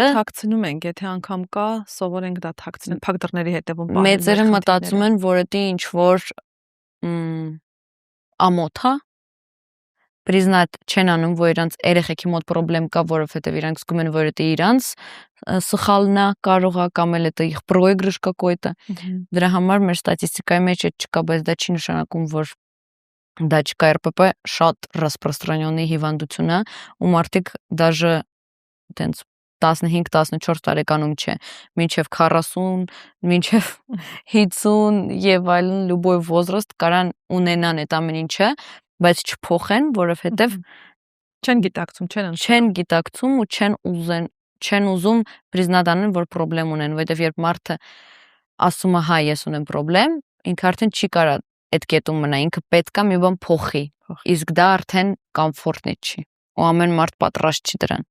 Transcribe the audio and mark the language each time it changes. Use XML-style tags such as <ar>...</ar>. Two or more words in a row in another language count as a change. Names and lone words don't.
<hy>մենք թաքցնում ենք, եթե անգամ կա, սովորենք դա թաքցնել, փակ դռների հետևում պահել։ Մեծերը մտածում են, որ դա ինչ որ ամոթ է, признать չեն անում, որ իրանց երեխեքի մոտ խնդրեմ կա, որովհետև իրանք զգում են, որ դա իրանց սխալն է, կարող է կամ էլ դա</hy> <ru>их проигрыш какой-то։</ru> <hy>Դրա համար մեր ստատիստիկայի մեջ չկա, բայց դա չի նշանակում, որ դա չկա։ ՌՊՊ շատ распространенный հիվանդություն է, ու մարդիկ даже տենց 15-14 տարեկանում չէ, մինչև 40, մինչև 50 եւ այլն,</hy> <ru>любой возраст</ru> <hy>կարան ունենան այդ ամեն ինչը, բայց չփոխեն, որովհետև չեն գիտակցում ու չեն ուզում признать անեն, որ խնդրեմ ունեն, որովհետև երբ մարդը ասում է հա ես ունեմ խնդրեմ, ինքը արդեն չի կարա այդ կետում մնա, ինքը պետքա մի բան փոխի, իսկ դա արդեն կոմֆորտնի չի, ու ամեն մարդ պատրաստ չի դրան։</hy>